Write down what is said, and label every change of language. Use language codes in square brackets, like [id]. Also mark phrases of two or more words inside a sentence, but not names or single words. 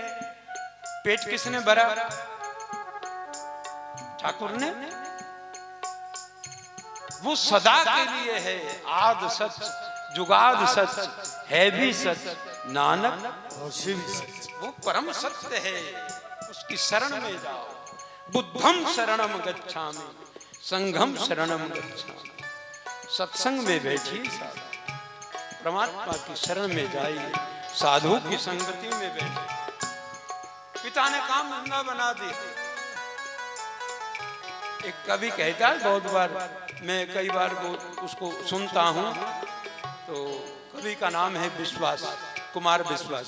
[hi] पेट किसने भरा? ठाकुर ने। वो सदा के लिए है, [pa] ਆਦਿ ਸਚੁ ਜੁਗਾਦਿ ਸਚੁ ਹੈ ਭੀ ਸਚੁ, [hi] नानक वो परम सत्य है, उसकी शरण में जाओ। [pi] बुद्धम शरणम गच्छामि, संघम शरणम गच्छामि। [hi] सत्संग में बैठिए, साधु परमात्मा की शरण में जाइए, साधु की संगति में बैठे। पिता ने काम धंधा बना दी। एक कवि कहता है, बहुत बार मैं कई बार उसको सुनता हूं, तो कवि का नाम है विश्वास, कुमार विश्वास।